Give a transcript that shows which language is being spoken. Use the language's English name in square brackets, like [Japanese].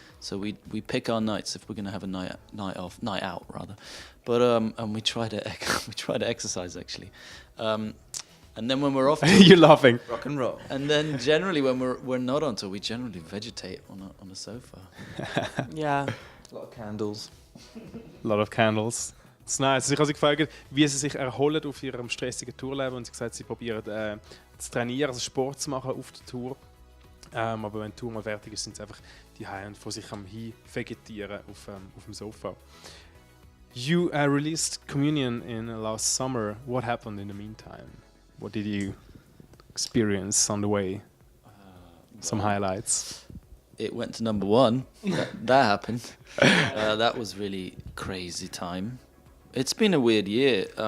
[English] So we pick our nights if we're going to have a night out rather. But and we try to exercise actually. And then when we're off tour, You're laughing. rock and roll. And then generally when we're not on tour, we generally vegetate on a sofa. [German] Ja. [English] A lot of candles. A lot of candles. It's nice. [German] Ich habe sie gefragt, wie sie sich erholen auf ihrem stressigen Tourleben und sie gesagt, sie probieren zu trainieren, also Sport zu machen auf der Tour. Aber wenn die Tour mal fertig ist, sind sie einfach die und von sich am vegetieren auf dem Sofa. [English] You released Communion in last summer. What happened in the meantime? What did you experience on the way? Some highlights. It went to number one. that happened. That was really crazy time. It's been a weird year.